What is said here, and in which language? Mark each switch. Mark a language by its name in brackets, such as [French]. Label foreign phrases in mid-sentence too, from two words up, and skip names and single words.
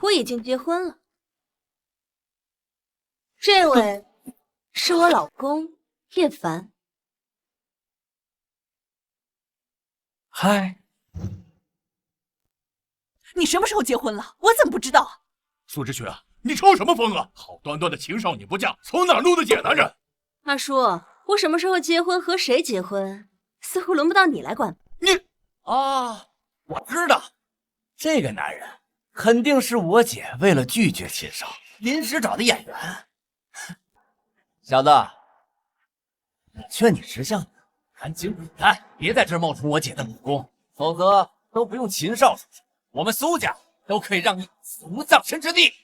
[Chinese] 我已經結婚了，這位是我老公葉凡。嗨。你什麼時候結婚了？我怎麼不知道？蘇知雪，你抽什麼風啊？好端端的秦少你不嫁，從哪擼的野男人？二叔，我什麼時候結婚，和誰結婚，似乎輪不到你來管。你啊，我知道，這個男人肯定是我姐為了拒絕秦少臨時找的演員。小子，我勸你識相點，趕緊滾蛋，別在這兒冒充我姐的老公，否則都不用秦少出手，我們蘇家都可以讓你死無葬身之地。